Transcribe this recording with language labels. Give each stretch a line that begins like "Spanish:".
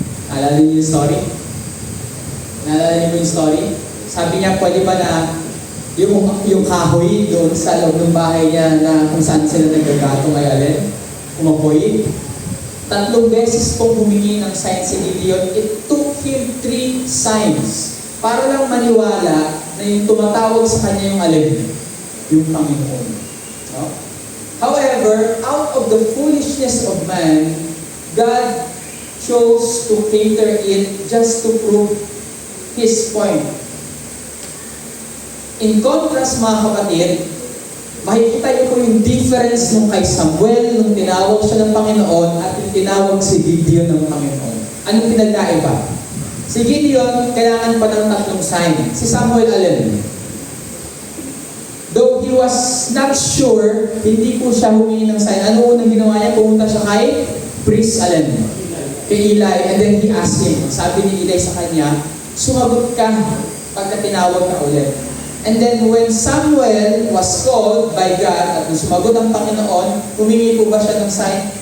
Filipino: Naalala niyo yung story? Naalala niyo yung story? Sabi niya, pwede ba na yung kahoy doon sa loob ng bahay niya na kung saan sila nagagato ay alin? Umapoy. 3 beses pong humingi ng sign si Gideon.
English: It took him 3 signs
Filipino: para lang maniwala na yung tumatawag sa kanya yung alin? Yung Panginoon. No?
English: However, out of the foolishness of man, God chose to cater it just to prove His point.
Filipino: In contrast, mga kapatid, makikita niyo po yung difference nung kay Samuel nung tinawag siya ng Panginoon at yung tinawag si Gideon ng Panginoon. Anong pinagkaiba? Si Gideon, kailangan pa ng 3 sign. Si Samuel, alin?
English: Though he was not sure,
Filipino: hindi po siya humingi ng sign. Ano unang ginawa niya? Pumunta siya kay priest, alin? Kay Eli,
English: and then he asked him.
Filipino: Sabi ni Eli sa kanya, sumagot ka pagka tinawag ka ulit.
English: And then when Samuel was called by God
Filipino: at sumagot ang Panginoon, humingi po ba siya ng sign?